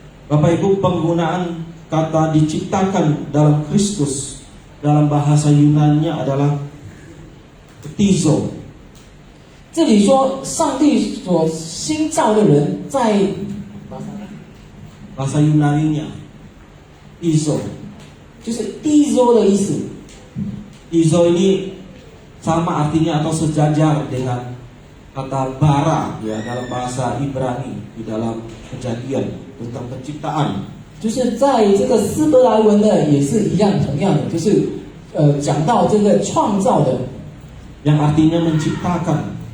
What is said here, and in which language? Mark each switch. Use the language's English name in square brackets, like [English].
[Indonesian] Bapak Ibu, penggunaan kata diciptakan dalam Kristus dalam bahasa Yunani-nya adalah tizo. [Chinese] 这里说上帝所新造的人，在 [Indonesian] Bahasa Yunani-nya tizo. [Chinese] 就是 dizo 的意思。 [Indonesian] Tizo ini sama artinya atau sejajar dengan kata bara, ya, dalam bahasa Ibrani di dalam Kejadian tentang penciptaan. [Chinese] 就是在这个希伯来文呢，也是一样，同样的，就是讲到这个创造的， [Indonesian] yang artinya menciptakan.